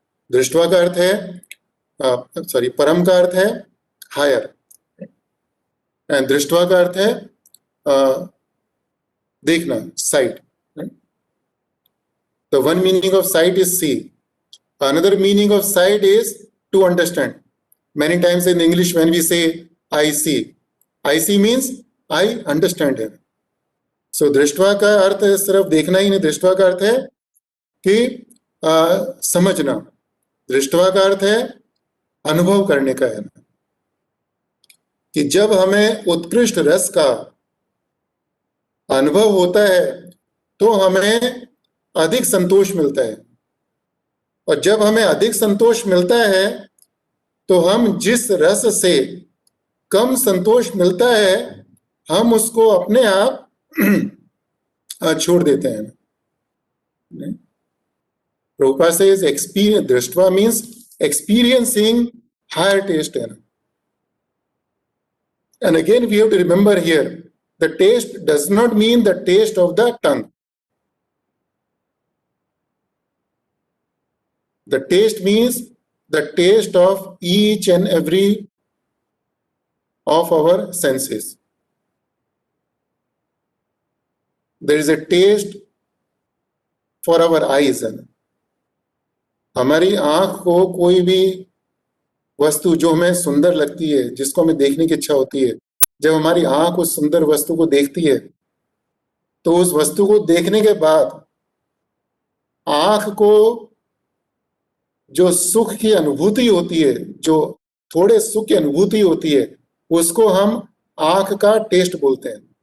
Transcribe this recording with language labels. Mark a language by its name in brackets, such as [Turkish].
[Hindi] दृष्टवा का अर्थ है परम का अर्थ है [English] higher, and [Hindi] दृष्टवा का अर्थ है देखना, site. [English] The one meaning of sight is see. Another meaning of sight is to understand. Many times in English when we say I see means I understand it. [Hindi] So दृष्टवा का अर्थ है सिर्फ देखना ही नहीं, दृष्टवा का अर्थ है कि समझना. दृष्टवा का अर्थ है अनुभव करने का है, कि जब हमें उत्कृष्ट रस का अनुभव होता है तो हमें अधिक संतोष मिलता है, और जब हमें अधिक संतोष मिलता है तो हम जिस रस से कम संतोष मिलता है हम उसको अपने आप छोड़ देते हैं. [English] Prabhupada says experience, drishtva means experiencing higher taste. And again we have to remember here, the taste does not mean the taste of the tongue. The taste means the taste of each and every of our senses. There is a taste for our eyes. [Hindi] हमारी आंख को कोई भी वस्तु जो हमें सुंदर लगती है, जिसको हमें देखने की इच्छा होती है, जब हमारी आंख उस सुंदर वस्तु को देखती है तो उस वस्तु को देखने के बाद आंख को जो सुख की अनुभूति होती है, जो थोड़े सुख की अनुभूति होती है, उसको हम आंख का टेस्ट बोलते हैं.